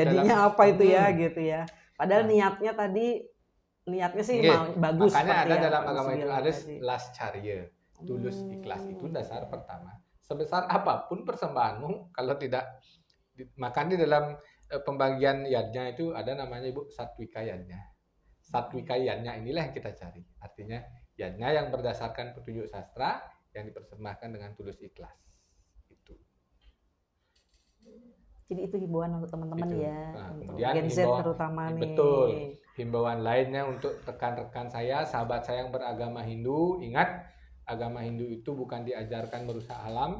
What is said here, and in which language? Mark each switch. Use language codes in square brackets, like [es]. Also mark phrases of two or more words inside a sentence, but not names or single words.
[id] jadinya dalam, apa itu ya gitu ya. Padahal niatnya sih bagus. Makanya ada dalam agama itu ada lascarya, tulus ikhlas, itu dasar pertama. Sebesar apapun persembahanmu, kalau tidak, maka di dalam pembagian yadnya itu ada namanya Ibu satwika yadnya. Satwika yadnya inilah yang kita cari. Artinya yadnya yang berdasarkan petunjuk sastra yang dipersembahkan dengan tulus ikhlas. Itu. Jadi itu himbauan untuk teman-teman ya. Nah, untuk kemudian Gen Z terutama nih. Betul. Himbauan lainnya untuk rekan-rekan saya, sahabat saya yang beragama Hindu, ingat agama Hindu itu bukan diajarkan merusak alam.